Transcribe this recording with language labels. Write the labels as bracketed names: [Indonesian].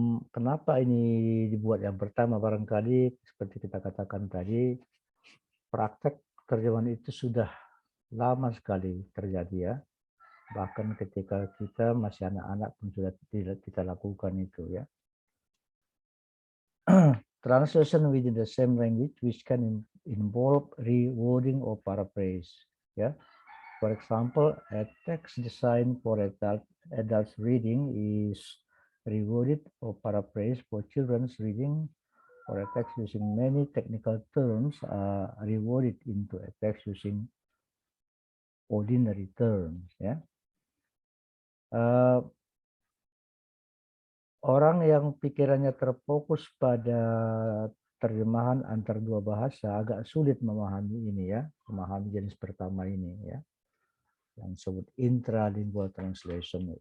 [Indonesian] Kenapa ini dibuat yang pertama? Barangkali seperti kita katakan tadi, praktek terjemahan itu sudah lama sekali terjadi, ya. Bahkan ketika kita masih anak-anak pun sudah kita lakukan itu, ya. [English] Translation within the same language which can involve rewording or paraphrase, ya. For example, a text designed for adult reading is reworded or paraphrased for children's reading, or a text using many technical terms are reworded into a text using ordinary terms, ya. [Indonesian] Orang yang pikirannya terfokus pada terjemahan antar dua bahasa agak sulit memahami ini, ya, memahami jenis pertama ini, ya, yang disebut intralingual translation.